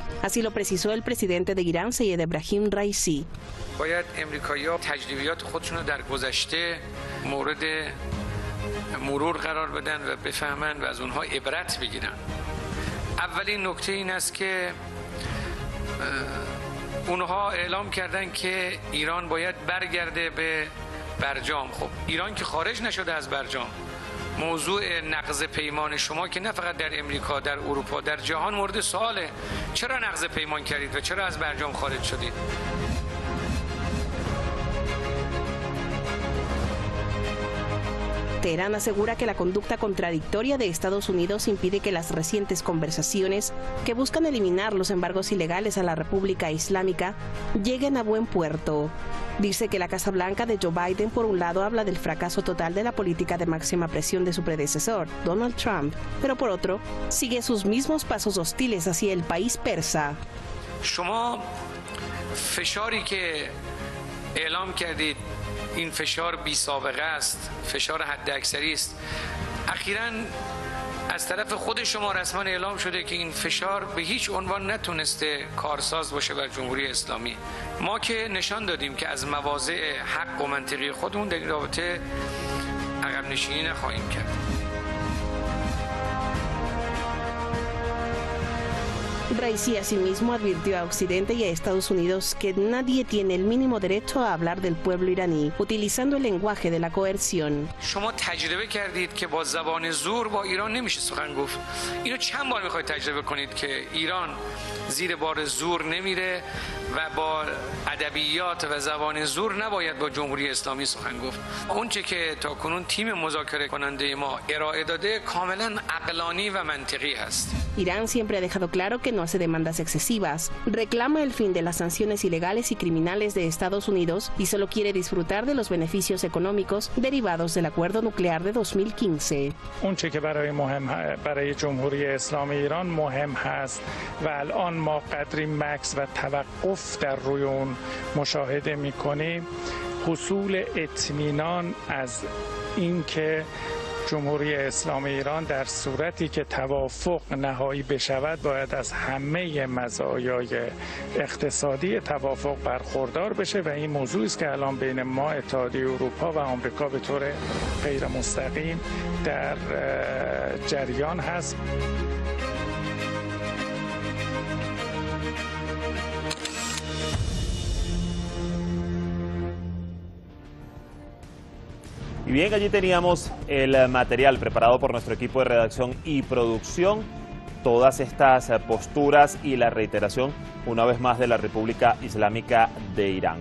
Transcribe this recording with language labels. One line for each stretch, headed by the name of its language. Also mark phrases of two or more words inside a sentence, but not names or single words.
Spanish: Así lo precisó el presidente de Irán, Seyed Ebrahim Raisi.
Persian: باید امریکایی‌ها تجربیات خودشون رو در گذشته مورد مرور قرار بدن و بفهمن و از اونها عبرت بگیرن. اولین نکته این است که اونها اعلام کردن که ایران باید برگرده به برجام. خب ایران که خارج نشده از برجام. موضوع نقض پیمان شما که نه فقط در امریکا، در اروپا، در جهان مورد سواله. چرا نقض پیمان کردید و چرا از برجام خارج شدید؟
Spanish: Teherán asegura que la conducta contradictoria de Estados Unidos impide que las recientes conversaciones que buscan eliminar los embargos ilegales a la República Islámica lleguen a buen puerto. Dice que la Casa Blanca de Joe Biden, por un lado, habla del fracaso total de la política de máxima presión de su predecesor, Donald Trump, pero por otro, sigue sus mismos pasos hostiles hacia el país persa.
Persian: شما فشاری که اعلام کردید این فشار بی سابقه است، فشار حداکثری است. اخیراً از طرف خود شما رسما اعلام شده که این فشار به هیچ عنوان نتونسته کارساز باشه بر جمهوری اسلامی. ما که نشان دادیم که از مواضع حق و منطقی خودمون در این رابطه عقب نشینی نخواهیم کرد.
Spanish: Raisi asimismo advirtió a Occidente y a Estados Unidos que nadie tiene el mínimo derecho a hablar del pueblo iraní, utilizando el lenguaje de la coerción.
Persian: شما تجربه کردید که با زبان زور با ایران نمیشه سخن گفت. اینو چند بار میخواید تجربه کنید که ایران زیر بار زور نمیره و با ادبیات و زبان زور نباید با جمهوری اسلامی سخن گفت. اونچه که تاکنون تیم مذاکره کننده ما ارائه داده کاملا عقلانی و منطقی است.
Spanish: Irán siempre ha dejado claro que no hace demandas excesivas, reclama el fin de las sanciones ilegales y criminales de Estados Unidos y solo quiere disfrutar de los beneficios económicos derivados del acuerdo nuclear de 2015.
Persian: اونچه که برای جمهوری اسلامی ایران مهم هست و الان ما قدری مکث و توقف در روی اون مشاهده می‌کنیم، حصول اطمینان از اینکه جمهوری اسلامی ایران در صورتی که توافق نهایی بشود باید از همه مزایای اقتصادی توافق برخوردار بشه و این موضوعی است که الان بین ما، اتحادیه اروپا و آمریکا به طور غیر مستقیم در جریان هست.
Spanish: Y bien, allí teníamos el material preparado por nuestro equipo de redacción y producción, todas estas posturas y la reiteración una vez más de la República Islámica de Irán.